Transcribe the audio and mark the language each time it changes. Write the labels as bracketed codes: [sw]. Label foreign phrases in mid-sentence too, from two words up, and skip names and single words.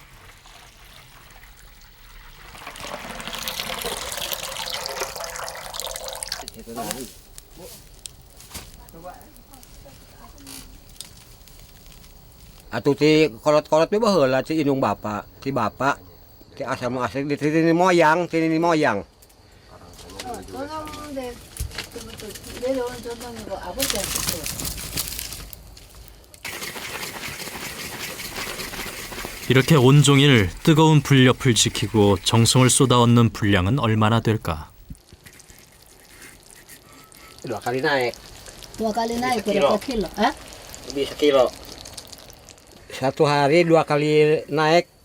[su] Atau ti kolot-kolot be baheula ti indung bapak, ti asal di sini moyang, sini moyang. [ko] 이렇게 온종일 뜨거운 불 옆을 지키고 정성을 쏟아얹는 분량은 얼마나 될까? [id] 2 kali naik. 2 kali naik berapa kilo? Bisa kilo. 1 hari 2 kali naik.